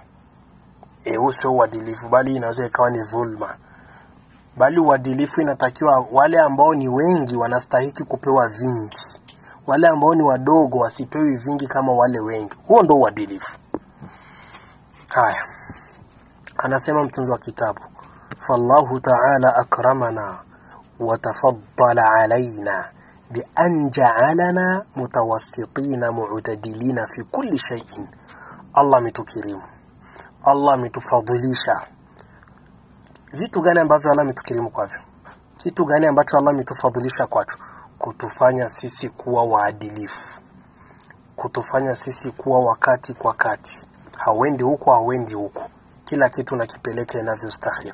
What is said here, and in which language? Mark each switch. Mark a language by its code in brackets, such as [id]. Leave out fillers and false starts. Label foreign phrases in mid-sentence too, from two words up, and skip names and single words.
[sw] Huo uadilifu, bali inaweza ikawa ni dhulma. Bali uadilifu inatakiwa wale ambao ni wengi wanastahili kupewa vingi, wale ambao ni wadogo wasipewi vingi kama wale wengi. Huo ndio uadilifu. Haya, anasema mtunzi wa kitabu, [ar] فالله تعالى أكرمنا وتفضل علينا بأن جعلنا متوسطين معتدلين في كل شيء. [sw] Allah ametukirimu, Allah ametufadhilisha. Vitu gani ambavyo Allah ametukirimu kwavyo? Kitu gani ambacho Allah ametufadhilisha kwacho? Kutufanya sisi kuwa waadilifu, kutufanya sisi kuwa wakati kwa kati, hawendi huko hawendi huko, kila kitu nakipeleka inavyostahili.